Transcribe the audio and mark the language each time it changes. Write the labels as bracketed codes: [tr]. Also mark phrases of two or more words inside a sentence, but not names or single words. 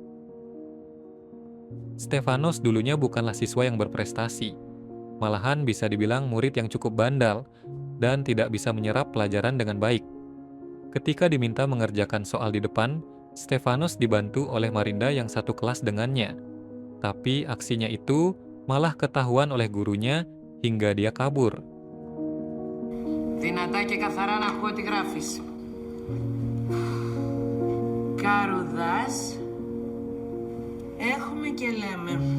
[id] Stefanos dulunya bukanlah siswa yang berprestasi, malahan bisa dibilang murid yang cukup bandal dan tidak bisa menyerap pelajaran dengan baik. Ketika diminta mengerjakan soal di depan, Stefanos dibantu oleh Marinda yang satu kelas dengannya. Tapi aksinya itu malah ketahuan oleh gurunya hingga dia kabur. [el] Δυνατά και καθαρά να ακούω τι γράφεις. Καρουδάς. Έχουμε και λέμε.